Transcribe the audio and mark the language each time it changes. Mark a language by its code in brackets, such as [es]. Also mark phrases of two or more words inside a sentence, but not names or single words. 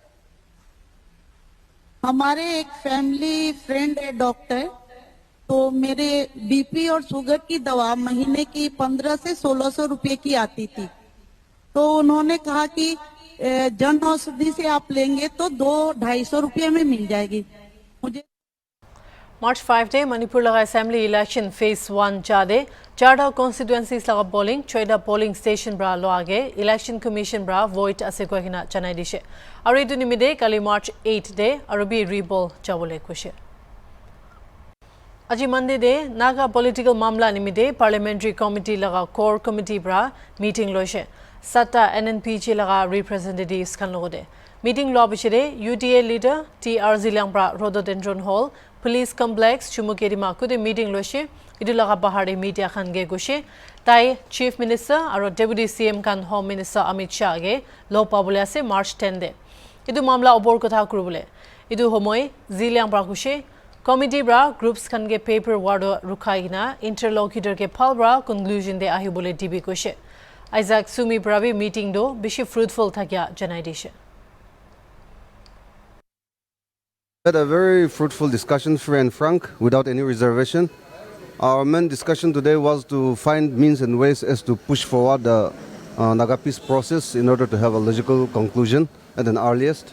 [hi] हमारे एक [en] family friend [hi] है डॉक्टर तो मेरे बीपी और शुगर की दवा महीने की 1500 से 1600 रुपए की आती थी तो उन्होंने कहा कि जन औषधि से आप लेंगे तो 200-250 रुपये में मिल जाएगी। मुझे [nag] March 5 day Manipur laga [en] assembly election phase 1 [nag] jade Charda constituencies laga polling choida [en] polling station [nag] bra lo age [en] election commission [nag] bra vote ase koina chanai dishe aru edu nimide kali March 8 day arubi rebol jabole kushe. Aji Monday de Naga political mamla nimide [en] parliamentary committee [nag] laga [en] core committee [nag] bra meeting loise. Sata NNPG laga representatives kan logode. Meeting lo bishide UDA leader TR Zilang bra Rhododendron Hall police complex chumukeri makude meeting loise. Idu laga bahari media kan ge goshe. Tai [en] chief minister [nag] aro [en] deputy CM [nag] kan [en] home minister [nag] Amit Shah ge lo pabule ase March 10 de. Idu mamla obor kotha kurubule. Idu homoy Zilang bra goshe. Committee bra groups kan ge paper wado rukaina interlocutor ke phal bra conclusion de ahi bole DB koshe. Isaac Sumi bravi meeting do bishi fruitful thakya janai dishe. [en] Had a very fruitful discussion, free and frank, without any reservation. Our main discussion today was to find means and ways as to push forward the Naga peace process in order to have a logical conclusion at an earliest.